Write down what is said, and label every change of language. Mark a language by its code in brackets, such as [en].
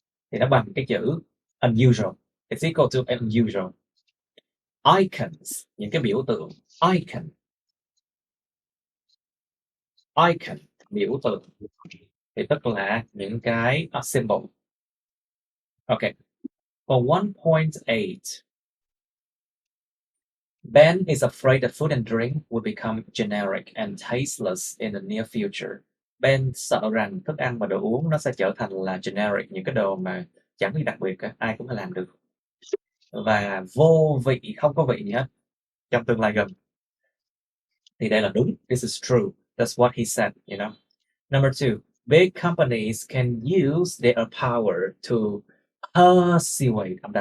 [vi] Thì nó bằng cái chữ unusual. [en] It's equal to unusual. [vi] Icons, những cái biểu tượng. Icon, biểu tượng. Thì tức là những cái symbol. [en] Okay. For 1.8, Ben is afraid that food and drink will become generic and tasteless in the near future. [vi] Ben sợ rằng thức ăn và đồ uống nó sẽ trở thành là generic, những cái đồ mà chẳng có gì đặc biệt cả, ai cũng có làm được. Và vô vị, không có vị gì hết trong tương lai gần. Thì đây là đúng. [en] This is true. That's what he said, you know. Number 2, big companies can use their power to persuade.